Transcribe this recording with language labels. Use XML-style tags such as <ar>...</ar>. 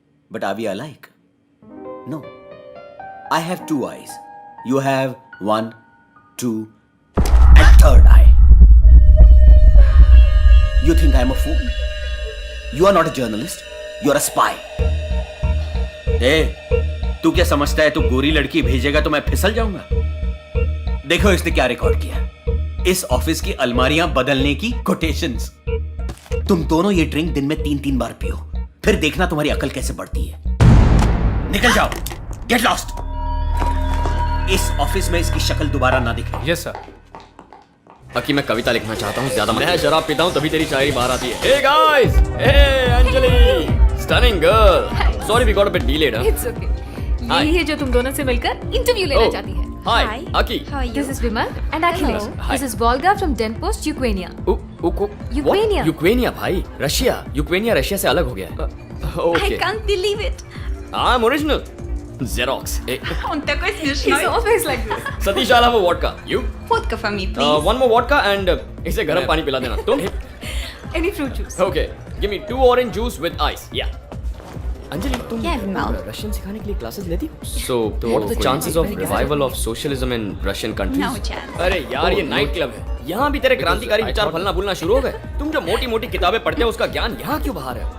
<en>But are we alike? No. I have 2 eyes. You have 1, 2, and 3rd eye. You think I'm a fool? You are not a journalist. You are a spy.</en> <hi>तू क्या समझता है? तू गोरी लड़की भेजेगा तो मैं फिसल जाऊंगा? देखो इसने क्या रिकॉर्ड किया। इस ऑफिस की अलमारियां बदलने की कोटेशंस। तुम दोनों ये ड्रिंक दिन में 3-3 बार पियो, फिर देखना तुम्हारी अकल कैसे बढ़ती है। निकल जाओ,</hi> <en>Get lost.</en> <hi>इस ऑफिस में इसकी शक्ल दोबारा ना दिखे।</hi> <en>Yes sir.</en> <hi>बाकी मैं कविता लिखना चाहता हूँ, ज्यादा मैं शराब पीता हूँ तभी तेरी शायरी बाहर आती है।</hi> <en>Hey guys, hey Anjali, stunning girl. Sorry we got a bit delayed. It's okay.</en> <hi>यही है जो तुम दोनों से मिलकर इंटरव्यू लेना चाहती है।</hi> <en>Hi, Aki. How are you? This is Vimal and Akhilesh. Hi. This is Volga from Den Post, Ukraine. Ukraine.</en> <hi>Ukraine भाई, रशिया। यूक्रेनिया रशिया से अलग हो गया है।</hi> <en>I Okay. can't believe it. I'm original. Xerox.</en> <ru>Он такой</ru> <en>He's</en> <ru>смешной.</ru> <en>always like this. Satish, I'll have a vodka. You? Vodka for me, please. One more vodka and</en> <hi>इसे गर्म पानी पिला देना। तुम?</hi> <en>Any fruit juice. Okay. Give me 2 orange juice with ice. Yeah.</en> <hi>Anjali तुम</hi> <en>Yeah, Vimal.</en> <hi>Russian सिखाने के लिए क्लासेस लेती हो?</hi> <en>So what are the chances of revival of socialism in Russian countries? No chance.</en> <hi>अरे यार ये नाइट क्लब है। यहाँ भी तेरे क्रांतिकारी विचार फलना भूलना शुरू हो गए। तुम जो मोटी मोटी किताबें पढ़ते हो उसका ज्ञान यहाँ क्यों बाहर है?</hi>